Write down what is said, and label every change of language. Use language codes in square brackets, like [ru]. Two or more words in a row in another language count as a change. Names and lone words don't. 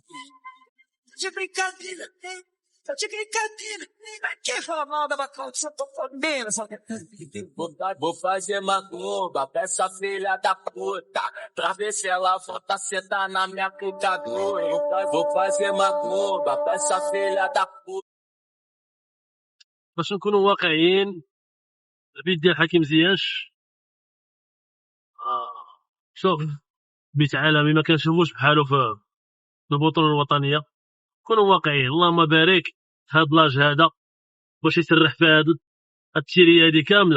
[pt] Tá de brincadeira. Tá de brincadeira. Quem fala mal da macumba? Só tô também nessa macumba. Vou fazer macumba pra essa filha da puta, pra ver se ela volta sentar na minha cuidadora. Vou fazer macumba pra essa filha da puta. [ar] باش نكونوا واقعيين، البيت ديال حكيم زياش شوف بيت عالمي ما كنشوفوش بحالو في البطوله الوطنيه. كونوا واقعيين. اللهم بارك هاد لاج هذا باش يسرح في هاد التيريه هادي كامله.